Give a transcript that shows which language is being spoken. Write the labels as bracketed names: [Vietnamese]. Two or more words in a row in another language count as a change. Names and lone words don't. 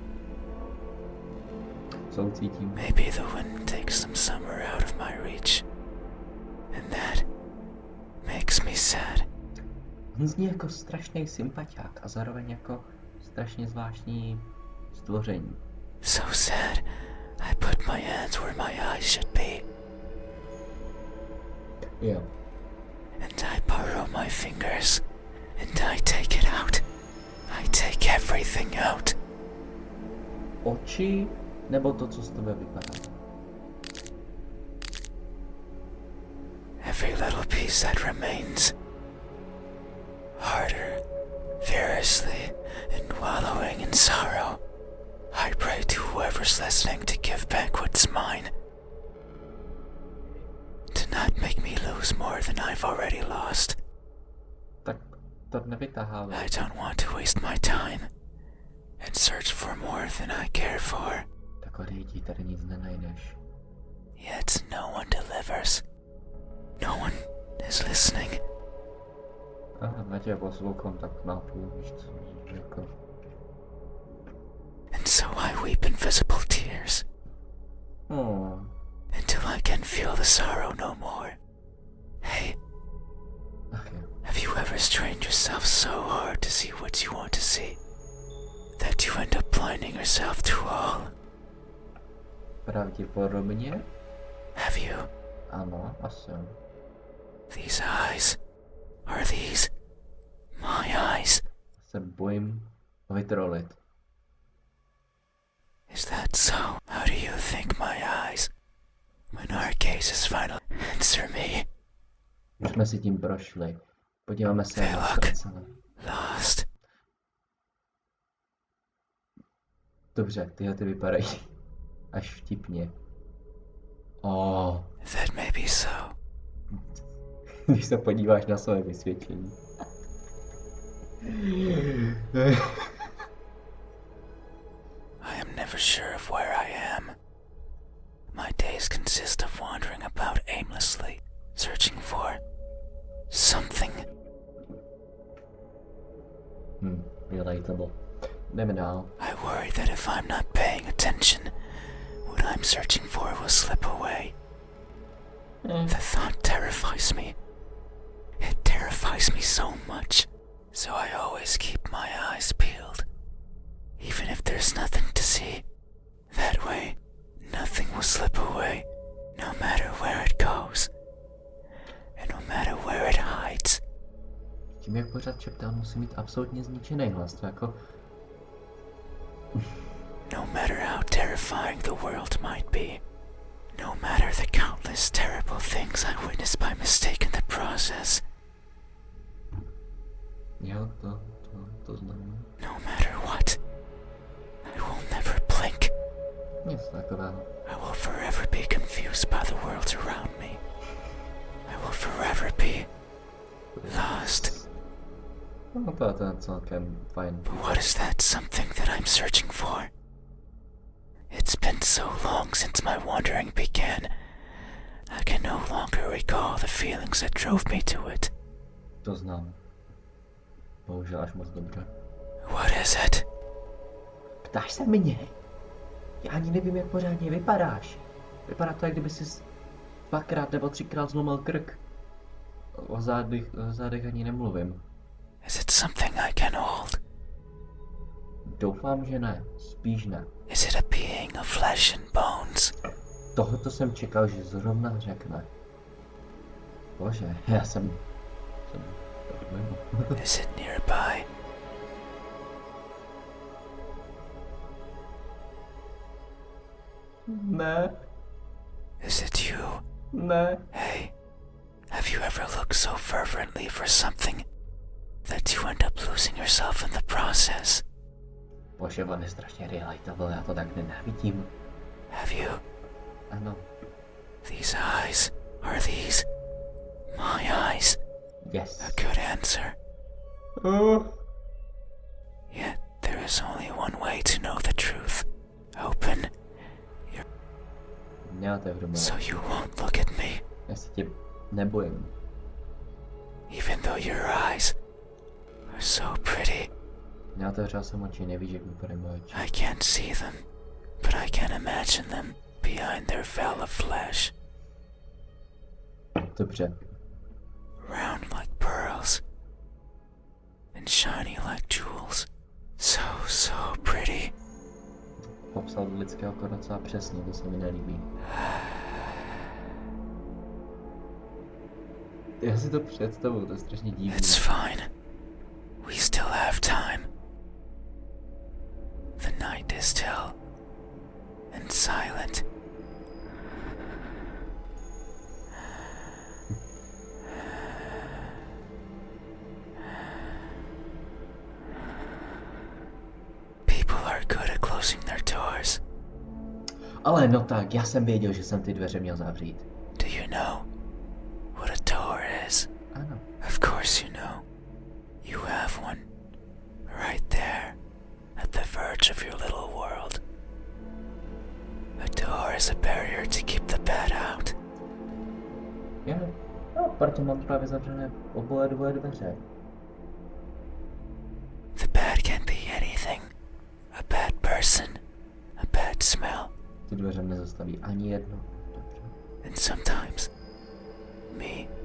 [Czech] Soucítím. [English] Maybe the wind takes them somewhere out of my reach. And that makes me sad. [Czech] On zní jako strašný sympatiák a zároveň jako strašně zvláštní stvoření. [English] So sad, I put my hands where my eyes should be. [Czech] Jo. [English] And I borrow my fingers. And I take it out. I take everything out. [Czech] Oči nebo to, co z tebe vypadá? [English] Every little piece that remains. Harder, furiously, and wallowing in sorrow. I pray to whoever's listening to give back what's mine. To not make me lose more than I've already lost. [Czech] Tak to nevytahávej. [English] I don't want to waste my time and search for more than I care for. [Czech] Tak odejdi, tady nic nenajdeš. [English] Yet no one delivers. No one is listening. [Czech] Aha, na tě poslouchám tak napůl, víš co, jako... [English] And so I weep invisible tears Oh. until I can feel the sorrow no more. Hey, [Czech] Ach jo. [English] have you ever strained yourself so hard to see what you want to see that you end up blinding yourself to all? [Czech] Pravděpodobně? [English] Have you? [Czech] Ano, asi. [English] These eyes, are these my eyes? [Czech] Se bojím vytrolit. [English] Is that so? How do you think my eyes, when our gazes finally answer me? [Czech] Už jsme si tím prošli. Podíváme se [English] Hey, [Czech] na [English] look. [Czech] ztracené. [English] Lost. [Czech] Dobře, tyhle ty vypadají až vtipně. Oh. [English] That may be so. [Czech] Když se podíváš na své vysvědčení. [English] I am never sure of where I am. My days consist of wandering about aimlessly, searching for something. Relatable. [Czech] Jdeme dál. [English] I worry that if I'm not paying attention, what I'm searching for will slip away. The thought terrifies me. It terrifies me so much. So I always keep my eyes peeled. Even if there's nothing to see. That way, nothing will slip away, no matter where it goes. And no matter where it hides. [Czech] Tím, jak pořád šeptá, musí mít absolutně zničený hlas. To jako... [English] No matter how terrifying the world might be. No matter the countless terrible things I witnessed by mistake in the process. [Czech] Jo, to znám. [English] No matter what, I will never blink. [Czech] Nic takového. [English] I will forever be confused by the worlds around me. I will forever be lost. [Czech] No to je celkem fajn. [English] But what is that something that I'm searching for? It's been so long since my wandering began. I can no longer recall the feelings that drove me to it. [Czech] To znám. Bohužel až moc dobře. [English] What is it? [Czech] Ptáš se mě? Já ani nevím, jak pořádně vypadáš. Vypadá to, jak kdyby jsi 2krát nebo 3krát zlomil krk. O zádech ani nemluvím. [English] Is it something I can hold? [Czech] Doufám, že ne. Spíš ne. [English] Is it a being of flesh and bones? [Czech] Tohoto jsem čekal, že zrovna řekne. Bože, já jsem mimo. [English] Is it nearby? [Czech] Ne. [English] Is it you? [Czech] Ne. [English] Hey, have you ever looked so fervently for something that you end up losing yourself in the process? [Czech] Bože, on je strašně relatable, já to tak nenávidím. [English] Have you? [Czech] Ano. [English] These eyes, are these my eyes? Yes. A good answer. Yet there is only one way to know the truth. Open your... [Czech] Neotevřu mu. [English] So you won't look at me. [Czech] Já se tě nebojím. [English] Even though your eyes are so pretty. [Czech] Neotevřel jsem oči, nevíš, jak vypadají moje oči. [English] I can't see them, but I can imagine them behind their veil of flesh. [Czech] Dobře. [English] Round like pearls and shiny like jewels. So pretty. [Czech] Popsal do lidského oko docela přesně, to se mi nelíbí. Já si to představuju, to je strašně divné. [English] It's fine. We still have time. The night is still and silent. People are good at closing their doors. [Czech] Ale no tak, já jsem věděl, že jsem ty dveře měl zavřít. [English] Do you know what a door is? [Czech] Ano. [English] Of course you know. You have one. Right there. At the verge of your little world. A door is a barrier to keep the bad out. [Czech] Jo. No, proto mám právě zavřené oboje dvoje dveře. [English] The bad can be anything. A bad person. A bad smell. [Czech] Ty dveře nezastaví ani jedno. Dobře. [English] And sometimes, me.